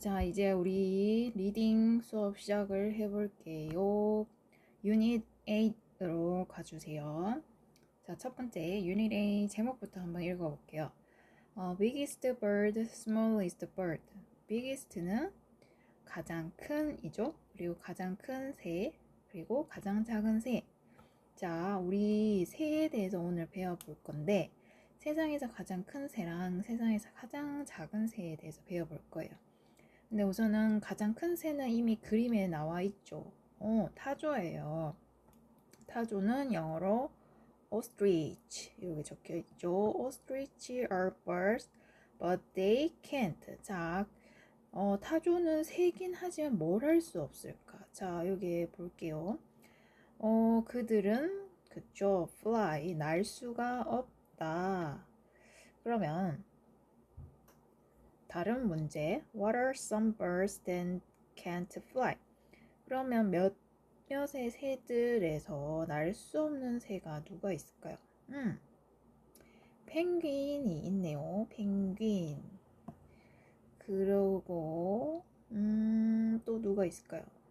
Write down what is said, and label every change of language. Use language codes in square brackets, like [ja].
[ko] 자, 이제 우리 리딩 수업 시작을 해볼게요. 유닛 8으로 가주세요. 자, 첫 번째 유닛 8 제목부터 한번 읽어볼게요. [en] biggest bird, smallest bird. [ko] biggest는 가장 큰이죠. 그리고 가장 큰 새, 그리고 가장 작은 새. 자, 우리 새에 대해서 오늘 배워볼 건데 세상에서 가장 큰 새랑 세상에서 가장 작은 새에 대해서 배워볼 거예요. 근데 우선은 가장 큰 새는 이미 그림에 나와 있죠. 타조예요. 타조는 영어로 ostrich 여기 적혀 있죠. [en] ostrich are birds, but they can't. [ko] 자, 타조는 새긴 하지만 뭘 할 수 없을까? 자, 여기 볼게요. 그들은 그쵸, fly 날 수가 없다. 그러면 다른 문제. [en] What are some birds that can't fly? [ko] 그러면 몇몇의 새들에서 날 수 없는 새가 누가 있을까요? 펭귄이 있네요. 펭귄. 그리고 또 누가 있을까요?